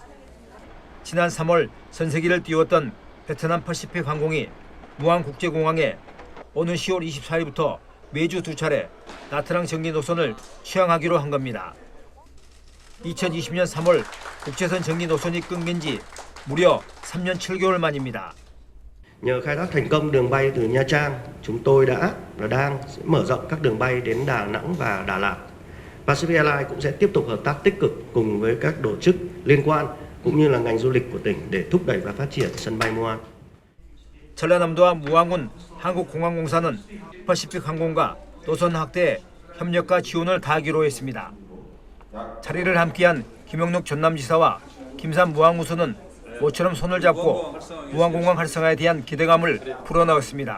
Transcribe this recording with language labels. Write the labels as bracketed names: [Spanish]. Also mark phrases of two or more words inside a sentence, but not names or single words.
[Korean] 지난 3월 전세기를 띄웠던 베트남 퍼시픽 항공이 무안국제공항에 오는 10월 24일부터 매주 2차례 나트랑 정기 노선을 취항하기로 한 겁니다. 2020년 3월 국제선 정기 노선이 끊긴 지 무려 3년 7개월 만입니다. [Vietnamese] Nhờ khai thác thành công đường bay từ Nha Trang, chúng tôi đã và đang mở rộng các đường bay đến Đà Nẵng và Đà Lạt. Pacific Airlines cũng sẽ tiếp tục hợp tác tích cực cùng với các tổ chức liên quan cũng như là ngành du lịch của tỉnh để thúc đẩy và phát triển sân bay Muan. [Korean] 전라남도와 무안군 한국공항공사는 퍼시픽 항공과 노선 확대에 협력과 지원을 다하기로 했습니다. 자리를 함께한 김영록 전남지사와 김산 무항우수는 모처럼 손을 잡고 무안공항 활성화에 대한 기대감을 불어넣었습니다.